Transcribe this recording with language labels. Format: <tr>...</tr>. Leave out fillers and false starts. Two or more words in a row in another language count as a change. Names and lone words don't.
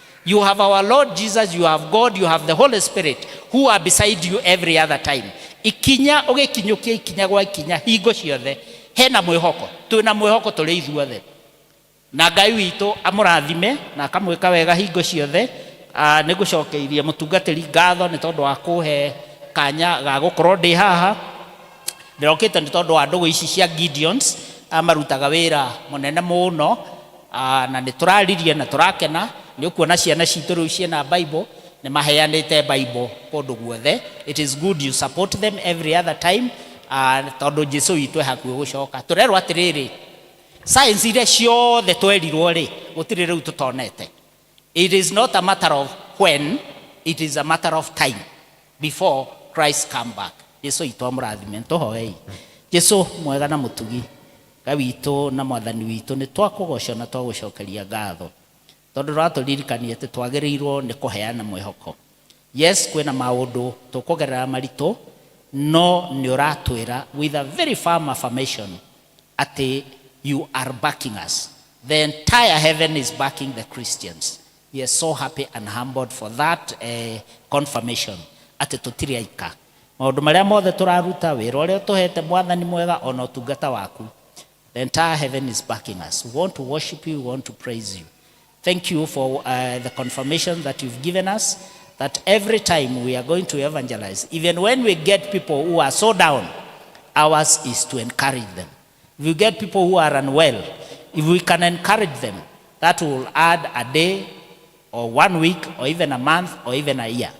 <en>You have our Lord Jesus, you have God, you have the Holy Spirit who are beside you every other time.</en> <ki>Ikinya ugikinyukia ikinya gwa ikinya hingo ciothe hena mwihoko, twina mwihoko tuli ithuothe. Na Ngai witũ amũrathime na akamwĩka wega hingo ciothe. Nĩ gũcokeirie mũtungatĩri ngatho nĩ tondũ wa kũhe kanya ga gũkorwo ndĩ haha. Ndĩrokĩte nĩ tondũ wa ndũgũ ici cia Gideons marutaga wĩra mũnene mũno, na nĩ tũraririe na tũrakena. Nĩ ũkuona ciana citũ rĩu ciena Bible, nĩ maheanĩte Bible kũndũ guothe.</ki> <en>It is good you support them every other time,</en> <ki>tondũ Jesũ witũ hakuhĩ gũcoka. Tũrerwo atĩrĩrĩ, science iria ciothe twerirwo rĩ gũtirĩ rĩu tũtonete.</ki> <en>It is not a matter of when, it is a matter of time before Christ come back.</en> <ki>Jesũ witũ amũrathime. Tũhoei. Jesũ mwega na mũtugi, Ngai witũ na mwathani witũ, nĩ twakũgoca na twagũcokeria ngatho tondũ ratũririkania atĩ twagĩrĩirwo nĩ kũheana mwĩhoko.</ki> <en>Yes,</en> <ki>kwĩna maũndũ tũkũgerera maritũ, no nĩ ũratwĩra</ki> <en>with a very firm affirmation atĩ you are backing us. The entire heaven is backing the Christians. We are so happy and humbled for that confirmation</en> <ki>atĩ tũtirĩ aika. Maũndũ marĩa mothe tũraruta, wĩra ũrĩa tũhete mwathani mwega, ona ũtungata waku,</ki> <en>the entire heaven is backing us. We want to worship you, we want to praise you. Thank you for the confirmation that you've given us, that every time we are going to evangelize, even when we get people who are so down, ours is to encourage them. If we get people who are unwell, if we can encourage them, that will add a day or 1 week or even a month or even a year.</en>